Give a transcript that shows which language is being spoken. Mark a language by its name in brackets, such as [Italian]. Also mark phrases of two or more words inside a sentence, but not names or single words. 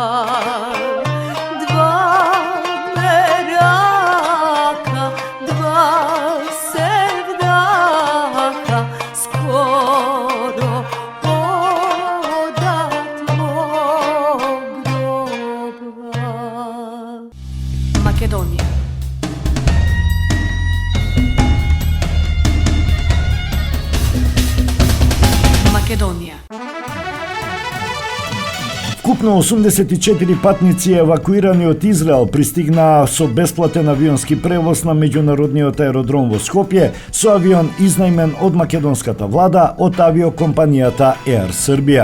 [Serbian] Dva meraka, dva sevdaka, skoro oda tvog groba. [Macedonian] Makedonija. Македонија. Вкупно 84 патници евакуирани од Израел пристигнаа со бесплатен авионски превоз на меѓународниот аеродром во Скопје со авион изнајмен од македонската влада од авиокомпанијата Air Serbia.